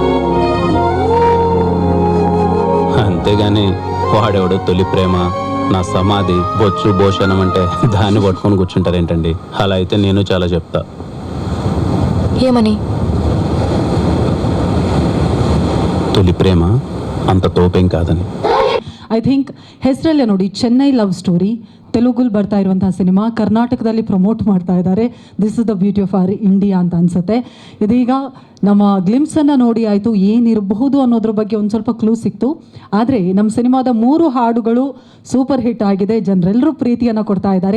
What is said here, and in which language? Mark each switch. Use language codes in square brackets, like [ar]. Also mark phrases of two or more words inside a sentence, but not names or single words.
[te] అంతేగాని వాడెవడో తొలి ప్రేమ, నా సమాధి, బొచ్చు, భోషణం అంటే దాన్ని పట్టుకొని కూర్చుంటారేంటండి? అలా అయితే నేను చాలా చెప్తా. ఏమని? తొలి ప్రేమ అంత తోపేం కాదని. [en] I think [kn] ಹೆಸರಲ್ಲೇ ನೋಡಿ, ಚೆನ್ನೈ ಲವ್ ಸ್ಟೋರಿ ತೆಲುಗುಲ್ಲಿ ಬರ್ತಾ ಇರುವಂತಹ ಸಿನಿಮಾ ಕರ್ನಾಟಕದಲ್ಲಿ ಪ್ರಮೋಟ್ ಮಾಡ್ತಾ ಇದ್ದಾರೆ. [en] this is the beauty of our India [kn] ಅಂತ ಅನ್ಸುತ್ತೆ. ಇದೀಗ ನಮ್ಮ ಗ್ಲಿಮ್ಸನ್ನು ನೋಡಿ ಆಯಿತು, ಏನಿರಬಹುದು ಅನ್ನೋದ್ರ ಬಗ್ಗೆ ಒಂದು ಸ್ವಲ್ಪ ಕ್ಲೂ ಸಿಕ್ತು. ಆದರೆ ನಮ್ಮ ಸಿನಿಮಾದ 3 ಹಾಡುಗಳು [en] super hit [kn] ಆಗಿದೆ, ಜನರೆಲ್ಲರೂ ಪ್ರೀತಿಯನ್ನು ಕೊಡ್ತಾ ಇದ್ದಾರೆ.